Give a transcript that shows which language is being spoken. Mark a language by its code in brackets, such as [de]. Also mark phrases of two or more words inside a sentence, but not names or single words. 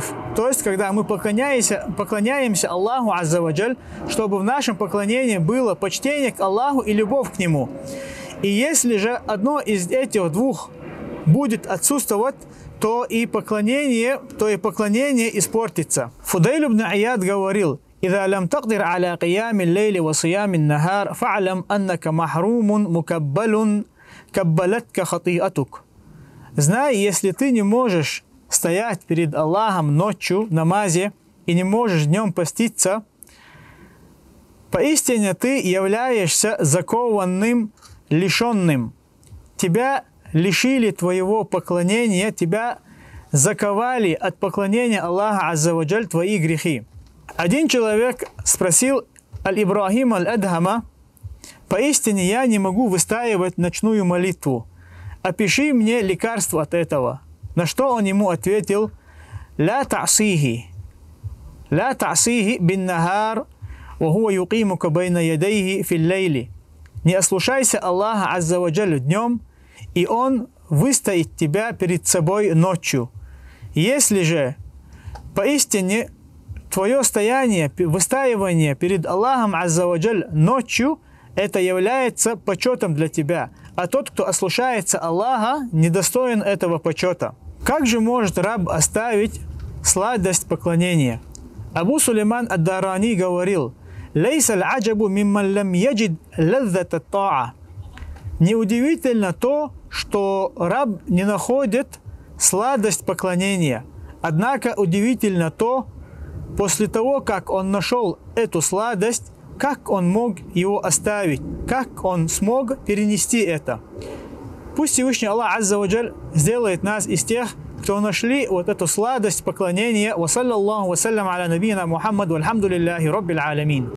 [ru] То есть, когда мы поклоняемся Аллаху [ar] عز وجل, [ru] чтобы в нашем поклонении было почтение к Аллаху и любовь к Нему. И если же одно из этих двух будет отсутствовать, то и поклонение испортится. Фудейль ибн Ияд говорил: [ar] «إذا لم تقدر على قيام الليل وصيام النهار فاعلم أنك محروم مكبل كبلتك خطيئتك. [ru] Знай, если ты не можешь стоять перед Аллахом ночью в намазе и не можешь днем поститься, поистине ты являешься закованным, лишенным. Тебя лишили твоего поклонения, тебя заковали от поклонения Аллаха [ar] عز وجل [ru] твои грехи. Один человек спросил Аль-Ибрахим Аль-Адхама: поистине я не могу выстаивать ночную молитву. Опиши мне лекарство от этого. На что он ему ответил: [ar] لا تعصيه بالنهار وهو يقيمك بين يديه في الليل. [ru] Не ослушайся Аллаха [ar] عز وجل [ru] днем, и Он выстоит тебя перед собой ночью. Если же поистине твое стояние, выстаивание перед Аллахом [ar] عز وجل [ru] ночью, это является почетом для тебя, а тот, кто ослушается Аллаха, недостоин этого почета. Как же может раб оставить сладость поклонения? Абу Сулейман ад-Дарани говорил: [ar] «ليس العجب ممن لم يجد لذة الطاعة». [ru] Неудивительно то, что раб не находит сладость поклонения. Однако удивительно то, после того, как он нашел эту сладость, как он мог его оставить, как он смог перенести это. Пусть Всевышний Аллах [ar] عز وجل [ru] сделает нас из тех, кто нашли вот эту сладость поклонения. [ar] وصلى الله وسلم على نبينا محمد والحمد لله رب العالمين.